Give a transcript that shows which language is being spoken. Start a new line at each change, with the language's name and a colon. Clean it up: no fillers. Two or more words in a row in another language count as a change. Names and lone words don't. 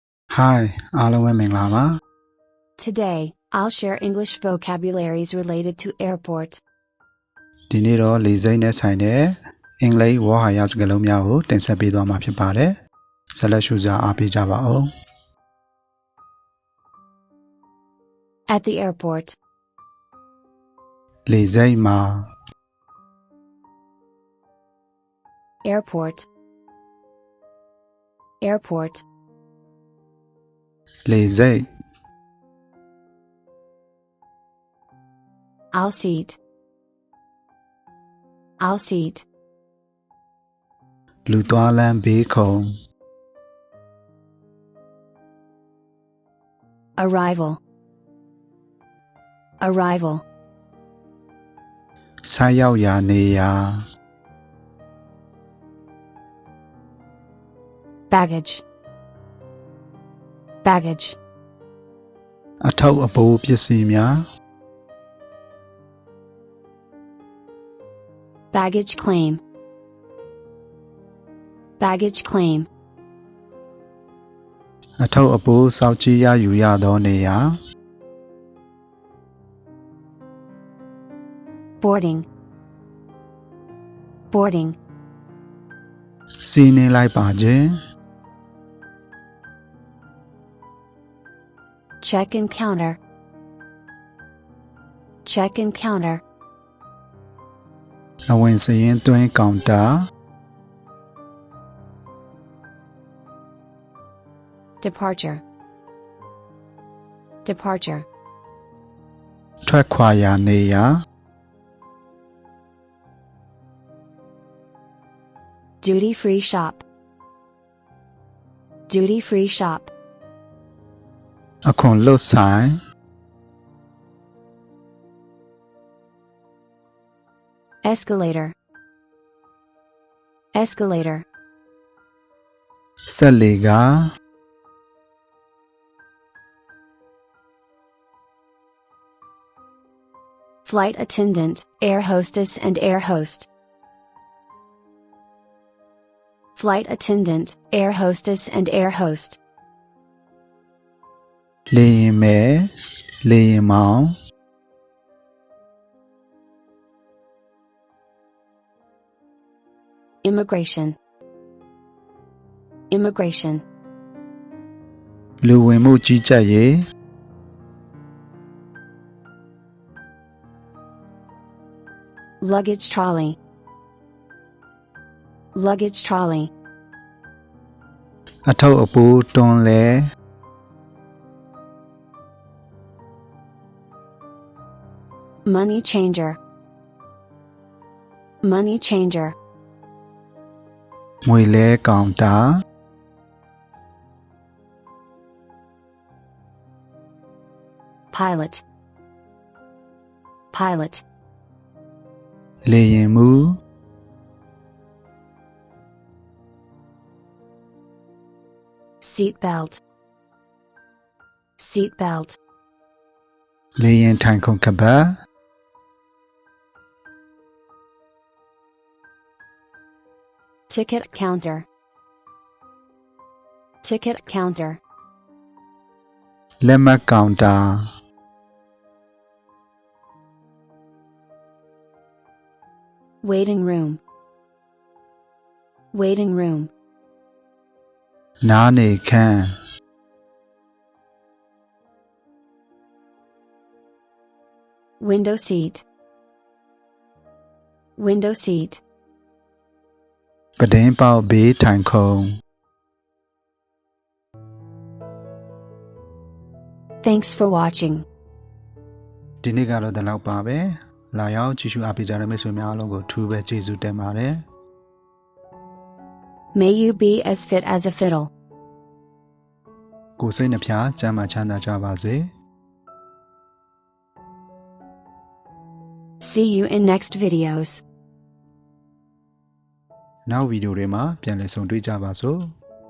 Burmese: Hi အားလုံးပဲမင်္ဂလာပါ
English: Today, I'll share English vocabularies related to airport.
Burmese: ဒီနေ့တော့လေဆိပ်နဲ့ဆိုင်တဲ့အင်္ဂလိပ်ဝေါ်ဟာရစကားလုံးများကိုတင်ဆက်ပေးသွားမှာဖြစ်ပါတယ်ဆက်လက်ရှုစားအားပေးကြပါဦး
English: At the airport.
Burmese: လေဆိပ်မှာ
English: Airport. Airport.
Burmese: လေဆိပ်
English: I'll seat. I'll seat.
Burmese: လူသွားလမ်းဘေးခုံ
English: Arrival. Arrival.
Burmese: ဆိုက်ရောက်ရာနေရာ
English: Baggage. Baggage.
Burmese: အထောက်အပိုးပစ္စည်းများ
English: Baggage claim. Baggage claim.
Burmese: အထောက်အပိုးစောင့်ကြည့်ရယူရသောနေရာ
English: Boarding. Boarding.
Burmese: စီးနှင်းလိုက်ပါခြင်း
English: Check-in counter. Check-in counter.
Burmese: အဝင်စရင်သွင်းကောင်တာ
English: Departure. Departure.
Burmese: ထွက်ခွာရာနေရာ
English: Duty-free shop. Duty-free shop.
Burmese: အခွန်လွတ်ဆိုင်
English: Escalator. Escalator.
Burmese: ဆက်လေက
English: Flight attendant, air hostess and air host. Flight attendant, air hostess and air host.
Burmese: လေရင်မဲလေရင်မောင်
English: Immigration. Immigration.
Burmese: လူဝင်မှုကြီးကြပ်ရေး
English: Luggage trolley. Luggage trolley.
Burmese: အထောက်အပိုးတွန်းလဲ
English: Money changer. Money changer.
Burmese: ငွေလဲကောင်တာ
English: Pilot. Pilot.
Burmese: လေရင်မှု
English: Seat belt. Seat belt.
Burmese: လေရင်ထိုင်ခုံကပတ်
English: Ticket counter. Ticket counter.
Burmese: လက်မှတ်ကောင်တာ
English: Waiting room. Waiting room.
Burmese: နားနေခန်း
English: Window seat. Window seat.
Burmese: ပတင်းပေါက်ဘေးထိုင်ခုံ
English: Thanks for watching.
Burmese: ဒီနေ့ကတော့ဒီလောက်ပါပဲလာရောက်ကြည့်ရှုအားပေးကြတဲ့မိတ်ဆွေများအားလုံးကိုထူးပဲကျေးဇူးတင်ပါတယ်
English: May you be as fit as a fiddle.
Burmese: ကိုယ်စိတ်နှဖျားကျမ်းမာချမ်းသာကြပါစေ
English: See you in next videos.
Burmese: နောက်ဗီဒီယိုတွေမှာပြန်လည်ဆုံတွေ့ကြပါစို့